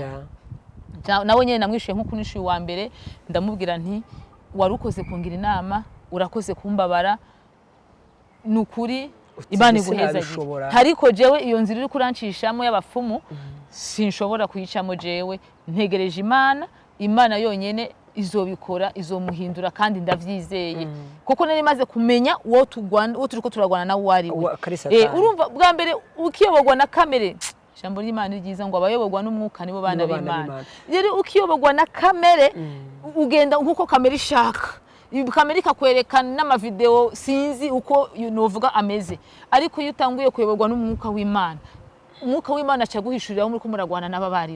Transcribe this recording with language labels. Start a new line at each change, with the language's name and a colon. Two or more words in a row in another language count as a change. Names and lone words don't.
Rundi: Nawe nyene namwishuye nko kunishuye wa mbere, ndamubwira nti warukoze kungira inama, urakoze kumbabara, nukuri Imana iguhezagiye. Hariko jewe iyo nzira iri kurancishamo y'abapfumu sinshobora kuyicamo jewe, ntegereje Imana yonyene izobikora, izomuhindura kandi ndavyizeye. Kuko nari maze kumenya uwo turiko turagwana na wari we. Urumva bwa mbere ukiyobogwa na kamere, ijambo ry'Imana ryiza ngo abayobogwa n'umwuka nibo bana b'Imana. Rero ukiyobogwa na kamere ugenda nkuko kamere ishaka, kamere ikakwerekana n'amavideo sinzi uko novuga ameze. Ariko iyo utanguye kuyobogwa n'umwuka w'Imana, umwuka w'Imana acaguhishurira muri ko muragwana n'ababaribo.